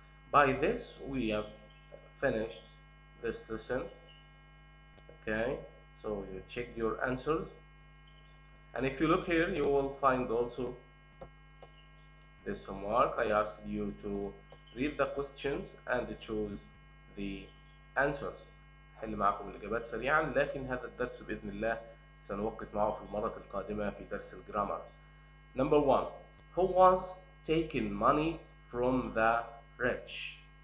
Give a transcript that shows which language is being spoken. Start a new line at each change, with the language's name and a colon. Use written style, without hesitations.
English: By this we have finished this lesson. okay, so you checked your answers, and if you look here you will find also this homework. I asked you to read the questions and choose the answers.
Arabic: حل معكم الإجابات سريعا، لكن هذا الدرس بإذن الله سنوقف معه في المرة القادمة في درس الجرامر.
English: Number 1. Who was taking money from the rich?